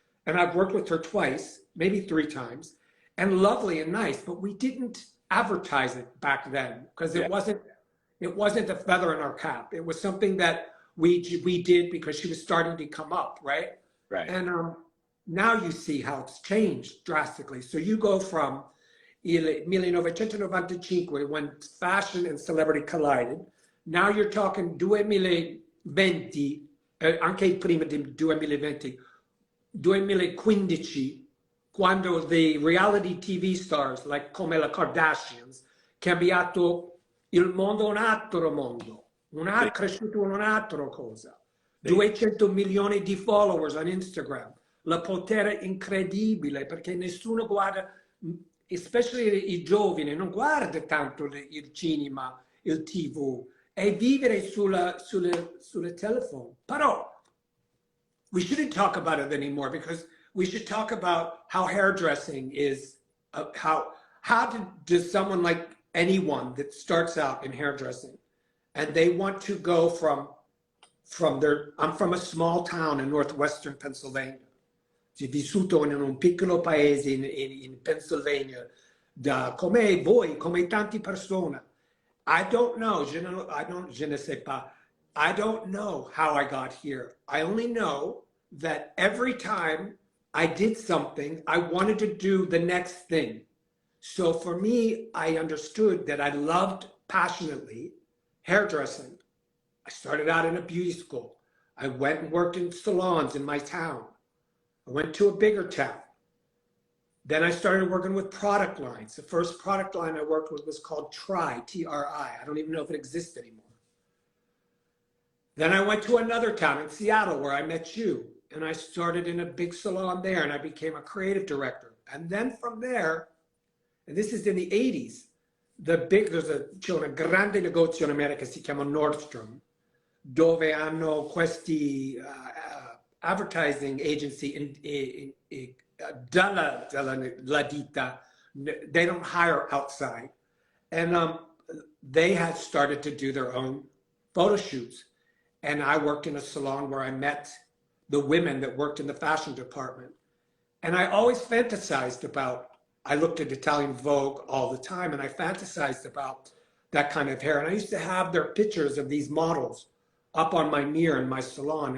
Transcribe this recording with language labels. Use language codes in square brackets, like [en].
[en] And I've worked with her twice, maybe 3 times, and lovely and nice, but we didn't advertise it back then because it wasn't a feather in our cap. It was something that we did because she was starting to come up, right? Right. And now you see how it's changed drastically. So you go from il 1995, when fashion and celebrity collided. Now you're talking 2020, [it] anche prima di 2020, 2015, quando [en] the reality TV stars, like [it] come la Kardashians, cambiato il mondo, un altro mondo, cresciuto un'altra cosa. 200 milioni di followers [en] on Instagram, [it] la potere incredibile, perché nessuno guarda, especially i giovani, non guarda tanto il cinema, il TV, e vivere sulle telephone. [en] Però we shouldn't talk about it anymore, because we should talk about how hairdressing is, how does someone like anyone that starts out in hairdressing and they want to go from I'm from a small town in northwestern Pennsylvania. [it] Ho vissuto in un piccolo paese in Pennsylvania, come voi, come tanti persone. [en] I don't know, [fr] je ne sais pas. [en] I don't know how I got here. I only know that every time I did something, I wanted to do the next thing. So for me, I understood that I loved passionately hairdressing. I started out in a beauty school. I went and worked in salons in my town. I went to a bigger town. Then I started working with product lines. The first product line I worked with was called Tri, T-R-I. I don't even know if it exists anymore. Then I went to another town in Seattle where I met you. And I started in a big salon there and I became a creative director. And then from there, and this is in the 80s, [it] c'è una grande negozio in America, si chiama Nordstrom, dove hanno questi advertising agency dalla la ditta. [en] They don't hire outside. And they had started to do their own photo shoots. And I worked in a salon where I met the women that worked in the fashion department. And I always fantasized about, I looked at Italian Vogue all the time and I fantasized about that kind of hair. And I used to have their pictures of these models up on my mirror in my salon.